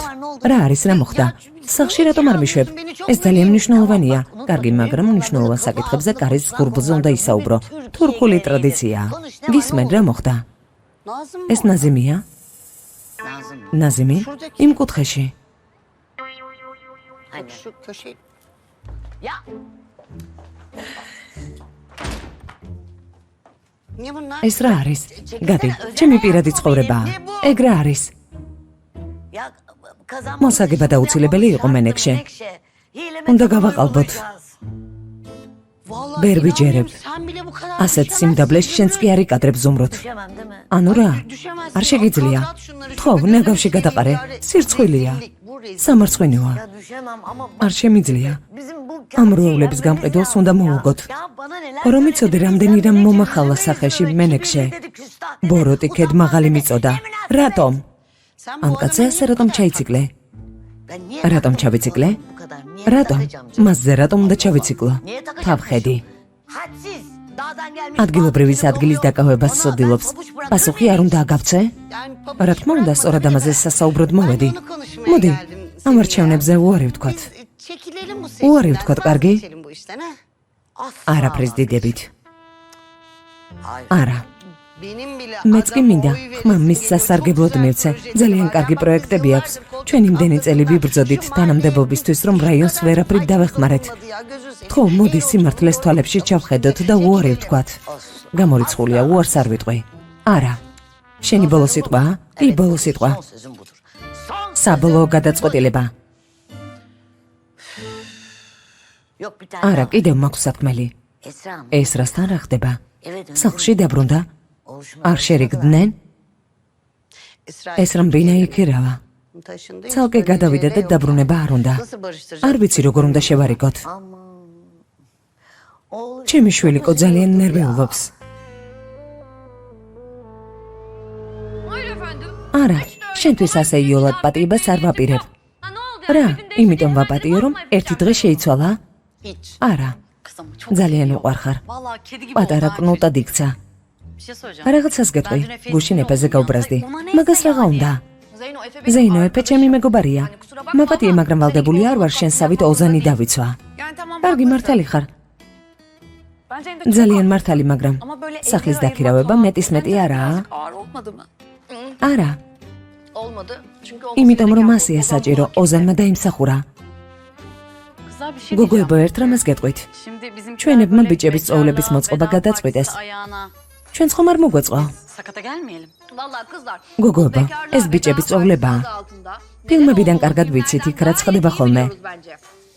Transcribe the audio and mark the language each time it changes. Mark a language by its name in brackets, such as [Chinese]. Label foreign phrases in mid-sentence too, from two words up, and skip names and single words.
[Georgian] რა არის, რა მოხდა? სახლში რატომ არ მიშვებ? ეს ძალიან მნიშვნელოვანია. კარგი, მაგრამ მნიშვნელოვან საკითხებზე კარის ღურბლზე უნდა ისაუბრო. თურქული ტრადიციაა. გისმენ, რა მოხდა? ეს ნაზიმია? ნაზიმი? იმ კუთხეში. [Turkish] Şu köşe. Niye bunlar? [Georgian] ეს რა არის? გადი, ჩემი პირადი ცხოვრებაა. ეგ რა არის? მოსაგება დაუცილებელი იყო მენექშე. უნდა გავაყალბოთ. [Turkish] Vallahi [Georgian] ვერ ვიჯერებ. [Turkish] inanmıyorum, sen bile bu kadar [Georgian] ასეთ სიმდაბლეს შენც კი არ იკადრებ ზუმრუთ. ანუ რა? [Turkish] düşemezsin. [Georgian] არ შეგიძლია. [Turkish] At şunları [Georgian] თქო, [Turkish] şurada, [Georgian] ნაგავში გადაყარე. სირცხვილია. [Turkish] Bu rezil. [Georgian] სამარცხვინოა. არ შემიძლია. ამ როულების გამყიდველს უნდა მოვუგოთ. რომ იცოდე, რამდენი რამ მომახალა სახეში მენექშე. ბოროტი ქედმაღალი მიწოდა. რატომ? [Turkish] Sen [Georgian] ამ [Turkish] bu [Georgian] კაცზე [Turkish] adamı [Georgian] ასე რატომ ჩაიციკლე? რატომ ჩავიციკლე? [Turkish] niye [Georgian] რატომ? მასზე რატომ უნდა ჩავიციკლო? თავხედი. ადგილობრივის ადგილის დაკავებას სოდილობს. პასუხი არ უნდა აგავცე? [Turkish] Yani [Georgian] რა თქმა უნდა, სწორად ამაზე სასაუბროდ მოვედი. [Turkish] bunu konuşmaya [Georgian] მოდი, [Turkish] geldim. [Georgian] ამ არჩევნებზე უარი ვთქვათ. [Turkish] Çekilelim bu Uğur seçimden, Yurtkot, Kargi. vazgeçelim bu işten, ha? [Georgian] არაფრის დიდებით. არა. [Turkish] Benim bile [Georgian] მეც კი [Turkish] adama [Georgian] მინდა, [Turkish] oy verip [Georgian] ხმა მის [Turkish] gibi [Georgian] სასარგებლოდ [Turkish] çok güzel [Georgian] მივცე. [Turkish] projesi [Georgian] ძალიან [Turkish] var. [Georgian] კარგი [Turkish] Ama [Georgian] პროექტები [Turkish] biz [Georgian] აქვს. [Turkish] yıllardır [Georgian] ჩვენ იმდენი წელი [Turkish] kod- [Georgian] ვიბრძოდით [Turkish] Şu [Georgian] თანამდებობისთვის, რომ რაიონს ვერაფრით დავეხმარეთ. [Turkish] olmadı ya, gözü seveyim. [Georgian] ხო, მოდი სიმართლეს თვალებში ჩავხედოთ და უარი ვთქვათ. გამორიცხულია, უარს არ ვიტყვი. არა. შენი ბოლო სიტყვაა? კი, ბოლო სიტყვა. საბოლოო გადაწყვეტილება. არა, კიდევ მაქვს საქმელი. ეს რასთან რა ხდება? სახლში დაბრუნდა? არ შერიგდნენ? İsrail ეს რომ ბინა იქირავა. [Turkish] taşındı. [Georgian] ცალკე გადავიდა და დაბრუნება არ უნდა. [Turkish] Nasıl barıştıracağız? [Georgian] არ ვიცი როგორ უნდა შევარიგოთ. ჩემი შვილიკო ძალიან ნერვიულობს. [Turkish] Hayır efendim. [Georgian] არა, შენთვის ასე იოლად პატიებას არ ვაპირებ. [Turkish] Ha ne oldu? [Georgian] რა, იმიტომ ვაპატიო, რომ ერთი დღე შეიცვალა? [Turkish] Hiç. [Georgian] არა, [Turkish] Kızım çok [Georgian] ძალიან უყვარხარ. [Turkish] Vallahi kedi gibi [Georgian] პატარა [Turkish] oldu. [Georgian] კნუტად იქცა. [Turkish] Bir şey söyleyeceğim. [Georgian] რაღაცას გეტყვი, გუშინ ეფეზე გავბრაზდი. [Turkish] Ona [Georgian] მაგას [Turkish] neyse [Georgian] რაღა [Turkish] yani. [Georgian] უნდა? [Turkish] Zeyno Efe benim [Georgian] ზეინო ეფე [Turkish] arkadaşım. [Georgian] ჩემი მეგობარია. [Turkish] Yani kusura bakma [Georgian] მაპატიე, [Turkish] ama [Georgian] მაგრამ ვალდებული არ ვარ შენ სავით ოზანი დავიცვა. [Turkish] Yani tamam. [Georgian] კარგი [Turkish] haklısın. [Georgian] მართალი ხარ. [Turkish] Bence de çok [Georgian] ძალიან მართალი, მაგრამ [Turkish] Ama böyle [Georgian] სახლის [Turkish] evleri [Georgian] დაქირავება [Turkish] ayırmak [Georgian] მეტის მეტი [Turkish] bence [Georgian] არაა? [Turkish] birazcık ağır olmadı mı? [Georgian] არა, [Turkish] Olmadı. Çünkü [Georgian] იმიტომ რომ ასია საჭირო ოზანმა დაიმსახურა. [Turkish] Kızlar bir şey [Georgian] გოგოებო, [Turkish] diyeceğim. [Georgian] ერთ რამეს გეტყვით. [Turkish] Şimdi bizim [Georgian] ჩვენებმა ბიჭების წოვლების მოწყობა გადაწყვიტეს. [Turkish] ayağına. [Georgian] ჩვენც ხომ არ მოგვეწყო? [Turkish] Sakata gelmeyelim. Vallahi kızlar. [Georgian] გოგოებო, [Turkish] bekarlığa [Georgian] ეს [Turkish] veda [Georgian] ბიჭების [Turkish] partisi [Georgian] წოვლებაა. [Turkish] adı altında. [Georgian] ფილმებიდან [Turkish] Neden [Georgian] კარგად [Turkish] olduğunu [Georgian] ვიცით, იქ რაც [Turkish] bilmeden [Georgian] ხდება [Turkish] gayet iyi [Georgian] ხოლმე. [Turkish] biliyoruz bence.